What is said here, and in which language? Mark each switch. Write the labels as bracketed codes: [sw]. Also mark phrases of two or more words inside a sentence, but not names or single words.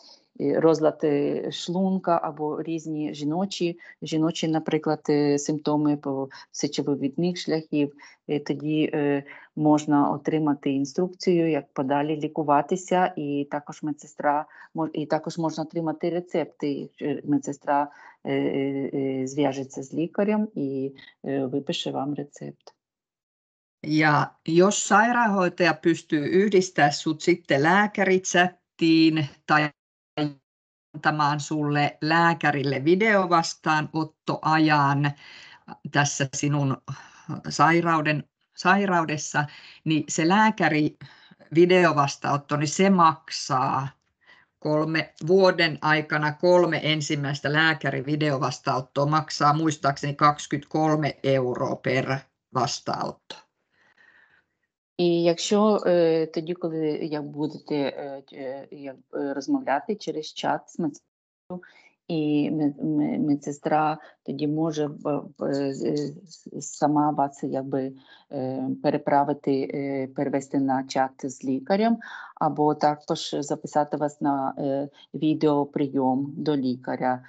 [uk] розлад шлунка або різні жіночі, наприклад, симптоми по сечовивідних шляхів, тоді можна отримати інструкцію, як подалі лікуватися, і також також можна отримати рецепти. Медсестра зв'яжеться з лікарем і випише вам рецепт. [fi] Ja jos sairaanhoitaja pystyy yhdistämään sut sitten lääkäritsättiin tai antamaan sulle lääkärille videovastaanottoajan tässä sinun sairaudessa, niin se lääkäri videovastaanotto, niin se maksaa vuoden aikana 3 ensimmäistä lääkärivideovastaanottoa maksaa muistaakseni 23 € per vastaanotto. [uk] І якщо тоді, коли як будете розмовляти через чат з медсестрою, і медсестра тоді може сама вас якби перевести на чат з лікарем, або також записати вас на відеоприйом до лікаря.